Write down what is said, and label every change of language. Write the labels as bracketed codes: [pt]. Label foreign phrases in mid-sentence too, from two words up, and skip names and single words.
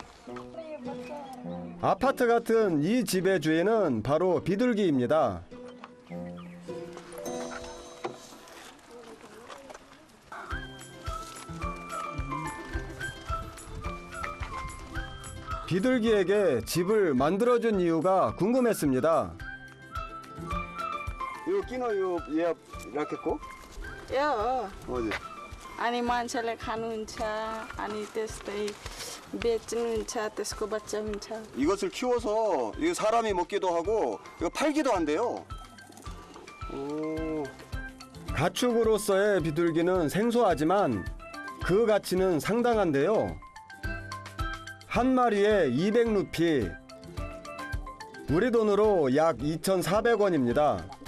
[ko] 아파트 같은 이 집의 주인은 바로 비둘기입니다. 비둘기에게 집을 만들어준 이유가 궁금했습니다. [ne] यो किन यो यहाँ राखेको? यो हजुर अनि मान्छेले खानुहुन्छ अनि त्यस्तै बेच्नुहुन्छ त्यसको बच्चा हुन्छ [ko] 이것을 키워서 이거 사람이 먹기도 하고 이거 팔기도 한대요. 가축으로서의 비둘기는 생소하지만 그 가치는 상당한데요. 한 마리에 200루피, 우리 돈으로 약 2,400원입니다.